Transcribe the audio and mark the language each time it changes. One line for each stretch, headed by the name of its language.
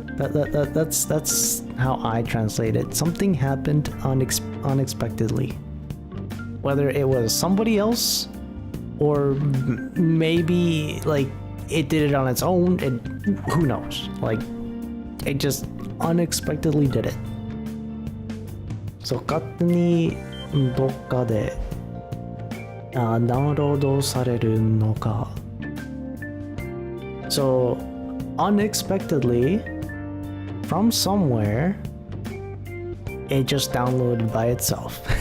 English: That's how I translate it. Something happened unexpectedly. Whether it was somebody else, or maybe like it did it on its own. Who knows? Like it just unexpectedly did it. So
Japanese: 勝手にどっかでダウンロードされるのか。
English: So unexpectedly from somewhere it just downloaded by itself.